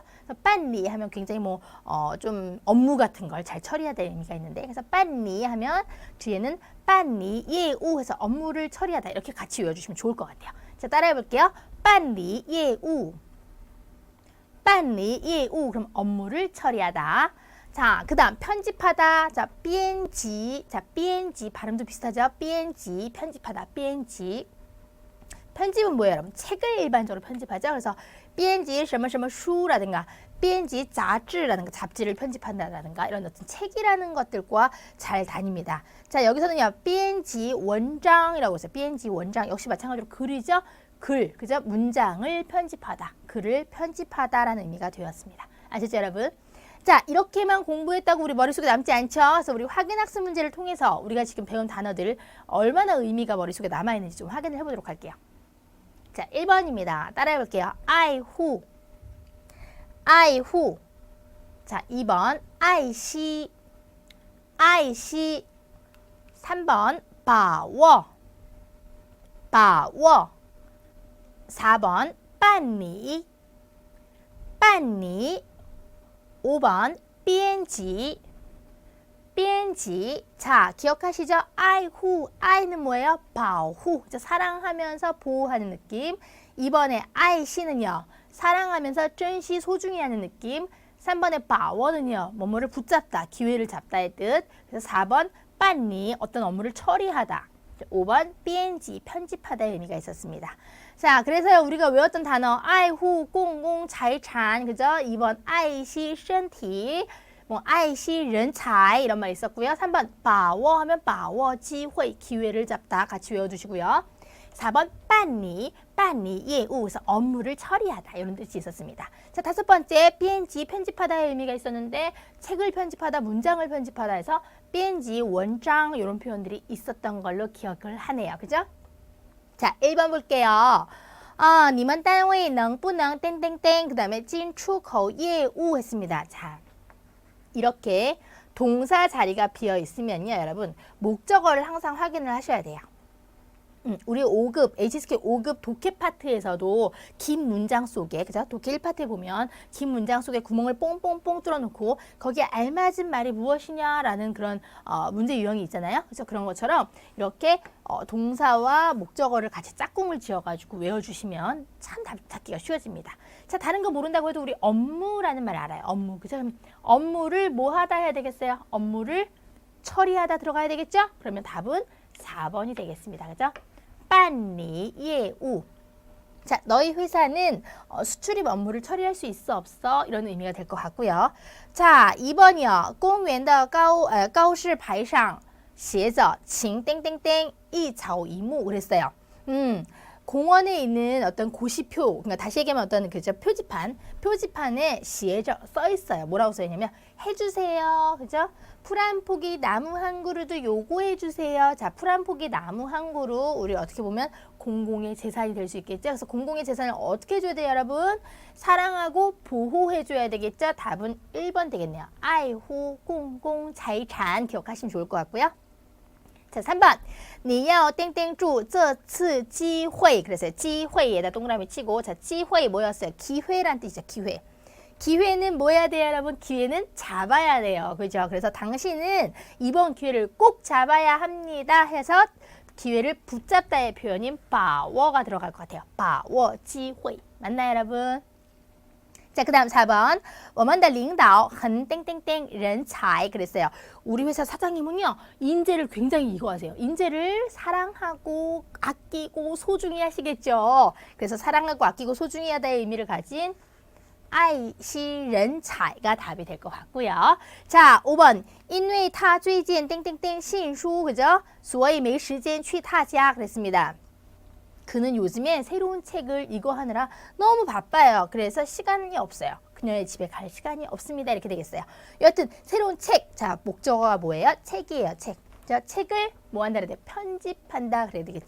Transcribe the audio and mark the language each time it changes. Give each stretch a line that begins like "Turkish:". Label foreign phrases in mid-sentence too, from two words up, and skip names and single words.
Korean: 빤리 하면 굉장히 뭐 좀 업무 같은 걸 잘 처리하다는 의미가 있는데, 그래서 빤리 하면 뒤에는
Chinese: 办理业务
Korean: 해서 업무를 처리하다 이렇게 같이 외워주시면 좋을 것 같아요. 자, 따라해 볼게요.
Chinese: 办理业务, 办理业务.
Korean: 그럼 업무를 처리하다. 자, 그 다음 편집하다. 자, 编辑. 자, 编辑 발음도 비슷하죠? 编辑 편집하다. 编辑. 편집은 뭐예요, 여러분? 책을 일반적으로 편집하죠. 그래서
Chinese: 编辑什么什么书
Korean: 라든가
Chinese: 编辑杂志
Korean: 라든가 잡지를 편집한다라든가 이런 어떤 책이라는 것들과 잘 다닙니다. 자, 여기서는요,
Chinese: 编辑文章
Korean: 이라고 있어요.
Chinese: 编辑文章
Korean: 역시 마찬가지로 글이죠. 글, 그죠? 문장을 편집하다, 글을 편집하다라는 의미가 되었습니다. 아셨죠, 여러분? 자, 이렇게만 공부했다고 우리 머릿속에 남지 않죠? 그래서 우리 확인학습 문제를 통해서 우리가 지금 배운 단어들 얼마나 의미가 머릿속에 남아있는지 좀 확인을 해보도록 할게요. 자, 1번입니다. 따라해볼게요. 아이후, 아이후. 자, 2번 아이시, 아이시. 3번 바워, 把握 4번 办理 5번 编辑 자, 기억하시죠?
Chinese: 爱护,
Korean: 爱는 뭐예요?
Chinese: 保护,
Korean: 사랑하면서 보호하는 느낌. 2번에 爱惜는요, 사랑하면서 珍惜, 소중히 하는 느낌. 3번에 把握는요, 뭐뭐를 붙잡다, 기회를 잡다의 뜻. 그래서 4번 办理, 어떤 업무를 처리하다. 5번 编辑, 편집하다의 의미가 있었습니다. 자, 그래서 우리가 외웠던 단어
Chinese: 爱护公共财产,
Korean: 그죠? 2번
Chinese: 爱惜身体,
Korean: 뭐
Chinese: 爱惜人才
Korean: 이런 말 있었고요. 3번 把握 하면
Chinese: 把握机会,
Korean: 기회를 잡다 같이 외워두시고요. 4번
Chinese: 办理业务,
Korean: 그래서 업무를 처리하다 이런 뜻이 있었습니다. 자, 5번째 编辑, 편집하다의 의미가 있었는데 책을 편집하다, 문장을 편집하다 해서 编辑 원장 이런 표현들이 있었던 걸로 기억을 하네요. 그죠? 자, 1번 볼게요.
Chinese: 你们单位能不能 땡땡땡,
Korean: 그 다음에
Chinese: 进出口业务 했습니다.
Korean: 자, 이렇게 동사 자리가 비어 있으면요, 여러분 목적어를 항상 확인을 하셔야 돼요. 우리 5급, HSK 5급 독해 파트에서도 긴 문장 속에, 그죠? 독해 1파트에 보면 긴 문장 속에 구멍을 뽕뽕뽕 뚫어놓고 거기에 알맞은 말이 무엇이냐라는 그런 문제 유형이 있잖아요. 그래서 그런 것처럼 이렇게 동사와 목적어를 같이 짝꿍을 지어가지고 외워주시면 참 잡기가 쉬워집니다. 자, 다른 거 모른다고 해도 우리 업무라는 말 알아요. 업무, 그죠? 그럼 업무를 뭐 하다 해야 되겠어요? 업무를 처리하다 들어가야 되겠죠? 그러면 답은 4번이 되겠습니다. 그죠?
Chinese: 办理业务.
Korean: 자, 너희 회사는 수출입 업무를 처리할 수 있어 없어? 이런 의미가 될 것 같고요. 자, 2번이요.
Chinese: 公园的告示牌上写着请 땡땡땡 一草一木 그랬어요.
Korean: 공원에 있는 어떤 고시표, 그러니까 다시 얘기하면 어떤 그죠? 표지판에 시에져 써 있어요. 뭐라고 써 있냐면 해주세요, 그죠? 풀 한 포기 나무 한 그루도 요거해 주세요. 자, 풀 한 포기 나무 한 그루 우리 어떻게 보면 공공의 재산이 될 수 있겠죠. 그래서 공공의 재산을 어떻게 해줘야 돼요, 여러분? 사랑하고 보호해줘야 되겠죠. 답은 1번 되겠네요.
Chinese: 爱护公共财产
Korean: 기억하시면 좋을 것 같고요. 자, 3번.
Chinese: 你要 땡땡 주 这次机会.
Korean: 그래서 机会 에다 동그라미 치고, 자, 机会 뭐였어요? 기회란 뜻이죠, 기회. 기회는 뭐 해야 돼요, 여러분? 기회는 잡아야 돼요. 그죠? 그래서 당신은 이번 기회를 꼭 잡아야 합니다 해서 기회를 붙잡다의 표현인 把握 가 들어갈 것 같아요.
Chinese: 把握机会.
Korean: 맞나요, 여러분? 자, 그 다음 4번.
Chinese: 我们的领导很 땡땡땡 人才 그랬어요.
Korean: 우리 회사 사장님은요, 인재를 굉장히 이거하세요. 인재를 사랑하고 아끼고 소중히 하시겠죠. 그래서 사랑하고 아끼고 소중히 하다의 의미를 가진
Chinese: 爱惜人才
Korean: 가 답이 될 것 같고요. 자, 5번.
Chinese: 因为他最近 땡땡땡 信书 그죠? 所以没时间去他家 그랬습니다.
Korean: 그는 요즘에 새로운 책을 이거 하느라 너무 바빠요. 그래서 시간이 없어요. 그녀의 집에 갈 시간이 없습니다. 이렇게 되겠어요. 여하튼 새로운 책. 자, 목적어가 뭐예요? 책이에요. 책. 자, 책을 뭐 한다 그래야 돼? 편집한다 그래야 되겠죠?